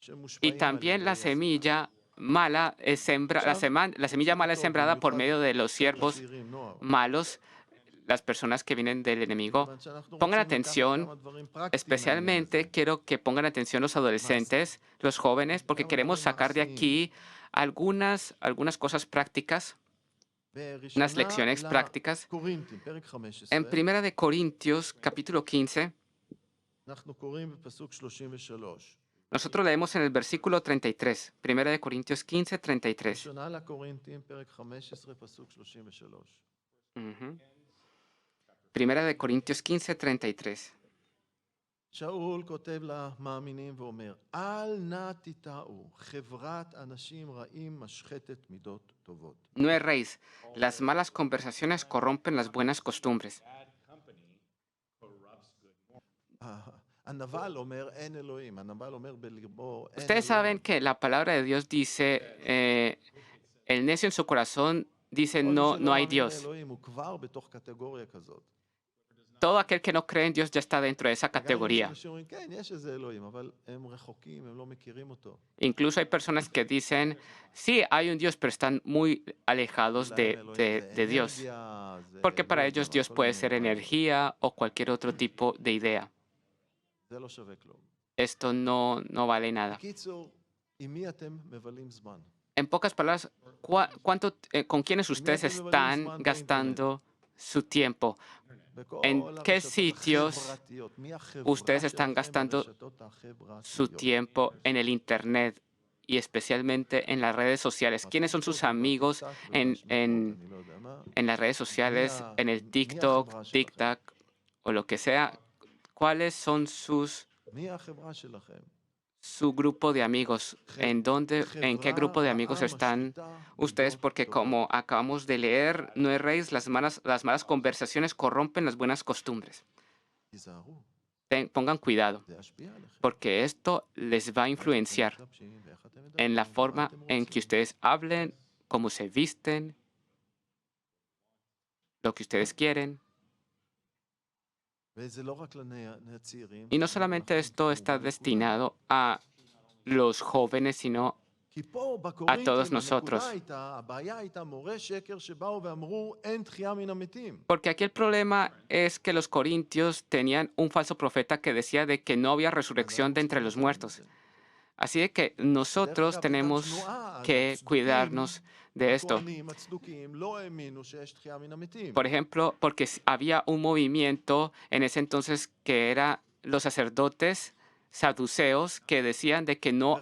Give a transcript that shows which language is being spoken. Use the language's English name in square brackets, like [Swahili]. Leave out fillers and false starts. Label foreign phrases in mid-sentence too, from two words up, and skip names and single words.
[Hebrew] שמושפעים על [Spanish] también la [Hebrew] ידי [Spanish] semilla mala es la semilla mala es sembrada por medio de los siervos [Hebrew] צעירים, נוער. [Spanish] malos, las personas que vienen del enemigo. [Hebrew] כיוון שאנחנו [Spanish] Pongan [Hebrew] רוצים לקחת [Spanish] atención, [Hebrew] כמה דברים פרקטיים מהעניין [Spanish] especialmente [Hebrew] הזה. [Spanish] quiero que pongan atención los adolescentes, los jóvenes, porque queremos sacar de aquí algunas cosas prácticas, unas [Hebrew] בראשונה [Spanish] lecciones prácticas. [Hebrew] לקורינתים, פרק 15, [Spanish] En Primera de Corintios, capítulo 15, [Hebrew] אנחנו קוראים בפסוק 33. [Spanish] nosotros leemos en el versículo 33. Primera de Corintios 15, 33. [Hebrew] ראשונה לקורינתים, פרק 15, פסוק 33. [Spanish] Ujú. Primera de Corintios 15, 33. [Hebrew] שאול כותב למאמינים ואומר, אל נא תטעו, חברת אנשים רעים משחתת מידות טובות. [Spanish] No erréis, las malas conversaciones corrompen las buenas costumbres. [English] Bad company corrupts good morals. [Hebrew] הנבל אומר, אין אלוהים. הנבל אומר בלבו, אין [Spanish] Ustedes saben [Hebrew] אלוהים. [Spanish] que la palabra de Dios dice, el necio en su corazón dice, [Hebrew] כל מי [Spanish] no, [Hebrew] שלא [Spanish] no hay [Hebrew] מאמין [Spanish] Dios. [Hebrew] לאלוהים הוא כבר בתוך קטגוריה כזאת. [Spanish] Todo aquel que no cree en Dios ya está dentro de esa [Hebrew] גם אם יש [Spanish] categoría. [Hebrew] אנשים שאומרים, כן, יש איזה אלוהים, אבל הם רחוקים, הם לא מכירים אותו. [Spanish] Incluso hay personas que dicen, sí, hay un Dios, pero están muy alejados [Hebrew] להם [Spanish] de, [Hebrew] אלוהים [Spanish] de, [Hebrew] זה [Spanish] de Dios. [Hebrew] אנרגיה, זה [Spanish] Porque [Hebrew] לא [Spanish] para [Hebrew] יודע [Spanish] ellos [Hebrew] מה, [Spanish] Dios [Hebrew] כל [Spanish] puede [Hebrew] מיני [Spanish] ser [Hebrew] דברים. [Spanish] energía o cualquier otro tipo de idea. [Hebrew] זה לא שווה כלום. [Spanish] Esto no vale nada. [Hebrew] בקיצור, עם מי אתם מבלים זמן? [Spanish] En pocas palabras, ¿con quiénes ustedes están gastando su tiempo? [Hebrew] בכל [Spanish] ¿En qué [Hebrew] הרשתות [Spanish] sitios [Hebrew] החברתיות, מי החברה [Spanish] ustedes están [Hebrew] שלכם [Spanish] gastando [Hebrew] ברשתות החברתיות? [Spanish] su tiempo en el Internet y especialmente en las redes sociales? ¿Quiénes son sus amigos en las redes sociales, en el TikTok, TikTok o lo que sea? ¿Cuáles son [Hebrew] מי החברה שלכם? [Spanish] su grupo de amigos? ¿En qué grupo de amigos están ustedes? Porque como acabamos de leer, no erréis, las malas conversaciones corrompen las buenas costumbres. [Hebrew] תיזהרו, [Spanish] Pongan cuidado, [Hebrew] זה ישפיע עליכם. [Spanish] porque esto les va a influenciar [Hebrew] משתמשים ואיך אתם מדברים, [Spanish] en la [Hebrew] ומה [Spanish] forma [Hebrew] אתם [Spanish] en que [Hebrew] רוצים. [Spanish] ustedes hablen, cómo se visten, lo que ustedes quieren. [Hebrew] וזה לא רק לצעירים, [Spanish] Y no [Hebrew] זה גם [Spanish] solamente [Hebrew] לכם, [Spanish] esto está [Hebrew] כמובן לכולם. [Spanish] destinado a los jóvenes, sino [Hebrew] כי פה [Spanish] a [Hebrew] בקורינתים, [Spanish] todos nosotros. [Hebrew] הבעיה הייתה מורי שקר שבאו ואמרו אין תחייה מן המתים. [Spanish] Porque aquí el problema es que los corintios tenían un falso profeta que decía de que no había resurrección de entre los muertos. Así de que nosotros tenemos que cuidarnos de esto. [Hebrew] הכהנים הצדוקים לא האמינו שיש תחייה מן המתים. [Spanish] Por ejemplo, porque había un movimiento en ese entonces que era los sacerdotes saduceos que decían de que no